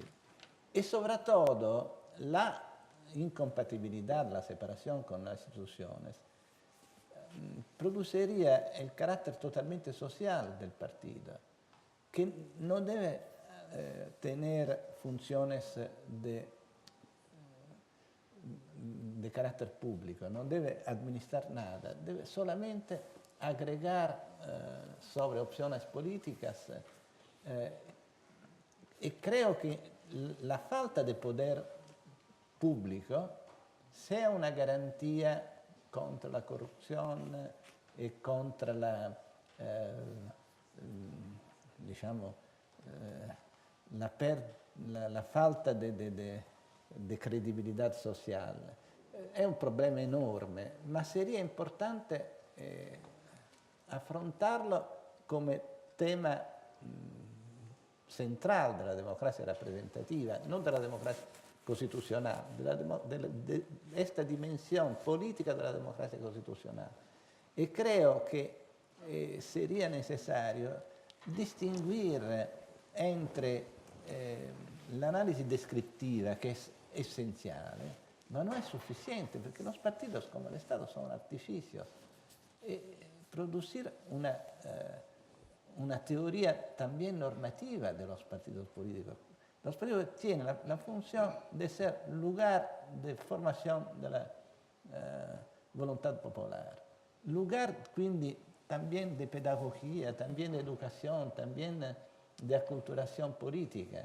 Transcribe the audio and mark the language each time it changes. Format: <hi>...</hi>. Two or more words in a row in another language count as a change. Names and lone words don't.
<es>Y sobre todo, la incompatibilidad, la separación con las instituciones, produciría el carácter totalmente social del partido, que no debe tener funciones de carácter público, no debe administrar nada, debe solamente agregar sobre opciones políticas. Y creo que la falta de poder público sea una garantía contra la</es> <it>corruzione e</it> <es>contra la falta</es> <it>di credibilità sociale. È un problema enorme, ma</it> <es>sería importante</es> <it>affrontarlo come</it> <es>tema central de la democracia representativa, no de la democracia constitucional, de esta dimensión política de la democracia constitucional. Y creo que sería necesario distinguir entre</es> <it>l'analisi descriptiva, che è essenziale, ma</it> <es>no es suficiente, porque los partidos como el Estado son artificios. Producir una teoría también normativa de los partidos políticos. Los partidos tienen la función de ser lugar de formación de la voluntad popular, lugar quindi también de pedagogía, también de educación, también de aculturación política.</es>